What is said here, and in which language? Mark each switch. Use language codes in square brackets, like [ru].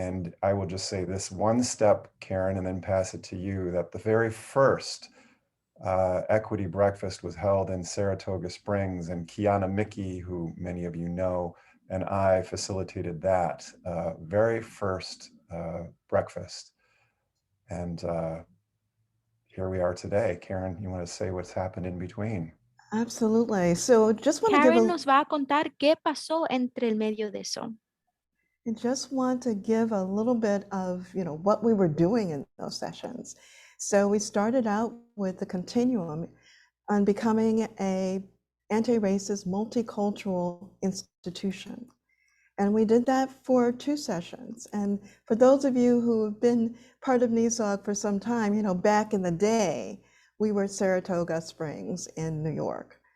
[en] And I will just say this one step, Karen, and then pass it to you, that the very first equity breakfast was held in Saratoga Springs, and Kiana Mickey, who many of you know, and I facilitated that very first breakfast. And here we are today. Karen, you want to say what's happened in between? Absolutely. So just want to give Karen a, [es] nos va a contar qué pasó entre el medio de eso. [en] I just want to give a little bit of, what we were doing in those sessions. So we started out with the continuum on becoming a anti-racist, multicultural institution. And we did that for 2 sessions. And for those of you who have been part of NESOG for some time, back in the day, we were at Saratoga Springs in New York.